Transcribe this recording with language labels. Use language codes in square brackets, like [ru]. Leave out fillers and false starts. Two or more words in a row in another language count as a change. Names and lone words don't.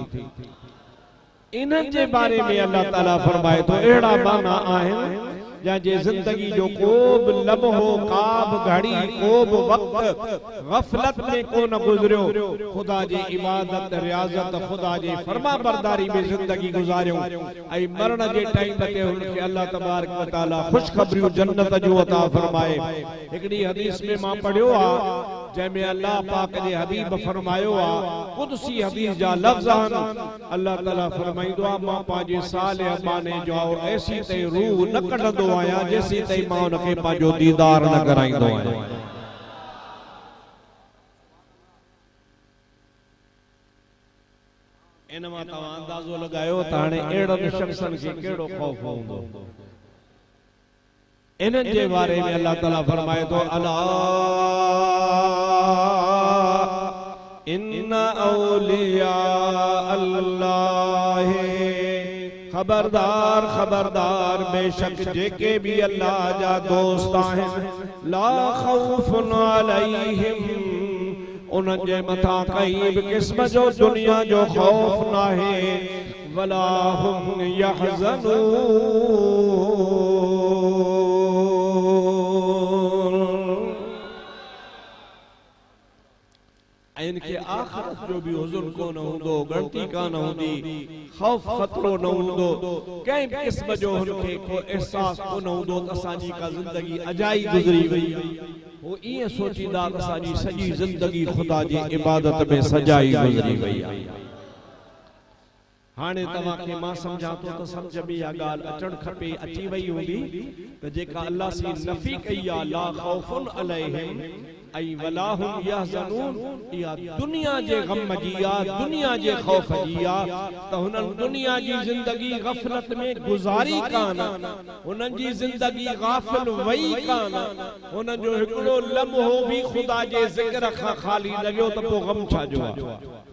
[sd] इन्हनि जे बारे में अल्लाह ताला फरमाए थो अहिड़ा बाना आहिनि जंहिंजे ज़िंदगी जो को बि लम्हो, का बि घड़ी, को बि वक़्तु गफ़लत में कोन गुज़रियो। ख़ुदा जी इबादत, रियाज़त, ख़ुदा जी फर्मा बरदारी में ज़िंदगी गुज़ारियो, ऐं मरण जे टाइम ते हुनखे [ar] الله تبارك وتعالى [sd] ख़ुशख़बरियूं जन्नत जूं अता फरमाए। हिकिड़ी हदीस में मां पढ़ियो आहे जंहिंमें अल्लाह पाक जे हबीब फरमायो आहे, कुदसी हदीस जा लफ़्ज़ आहिनि। अल्लाह ताला फरमाईंदो आहे, मां पंहिंजे सालिह बाने जो ऐसी ताईं रूह न कढंदो आहियां जेसी ताईं मां हुनखे पंहिंजो दीदार न कराईंदो आहियां। इन मां तव्हां अंदाज़ो लॻायो त हाणे अहिड़नि शख़्सनि खे कहिड़ो ख़ौफ़ हूंदो। इन्हनि जे बारे में अल्लाह ताला फरमाए थो, [ar] अला إن أولياء الله, [sd] खबरदार खबरदार, बेशक जेके भी अल्लाह जा दोस्त आहिनि, [ar] لا خوف عليهم, [sd] उन्हनि जे मथां कई बि क़िस्म जो दुनिया जो खौफ नाहे, [ar] ولا هم يحزنون, [sd] इनके आखिरत जो भी हुज़ुन को न हूंदो, गणती कान हूंदी, खौफ खतरो न हूंदो, कंहिं बि क़िस्म जो हुनखे को एहसास को न हूंदो त असांजी का ज़िंदगी अजाई गुज़री वई। वो ईअं सोचींदा त असांजी सॼी ज़िंदगी ख़ुदा जी इबादत में सजाई गुज़री वई आहे। हाणे तव्हांखे मां सम्झां थो त सम्झ में इहा ॻाल्हि अचणु खपे, अची वई हूंदी त जेका अल्लाह सी नफ़ी कई आहे, [ar] لا خوف عليهم ऐं ولا هم يحزنون, [sd] इहा दुनिया जे गम जी आहे, दुनिया जे खौफ जी आहे। त हुननि दुनिया जी ज़िंदगी गफ़लत में गुज़ारी कान, हुननि जी ज़िंदगी गाफ़िल वई कान, हुननि जो हिकिड़ो लम्हो भी ख़ुदा जे ज़िक्र खां ख़ाली लॻियो त पोइ गम छा जो आहे।